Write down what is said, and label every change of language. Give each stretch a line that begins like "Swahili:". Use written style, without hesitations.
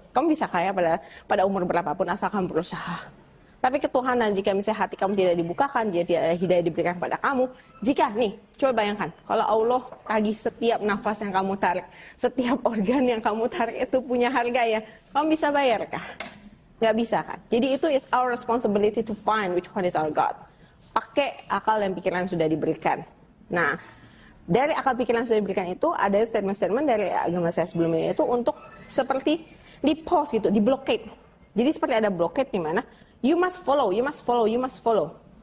Indonesian: Kamu bisa kaya pada umur berapapun asal kamu berusaha. Tapi ketuhanan, jika misalnya hati kamu tidak dibukakan, jadi hidayah diberikan kepada kamu. Jika, nih, coba bayangkan, kalau Allah tagih setiap nafas yang kamu tarik, setiap organ yang kamu tarik itu punya harga ya, kamu bisa bayar kah? Nggak bisa kan? Jadi itu
English: is our responsibility to find which one is our God.
Indonesian: Pakai akal dan pikiran yang sudah diberikan. Nah, dari akal pikiran yang sudah diberikan itu, ada statement-statement dari agama saya sebelumnya itu untuk seperti di pause gitu, di blockade. Jadi seperti ada blockade di mana,
English: you must follow, you must follow, you must follow.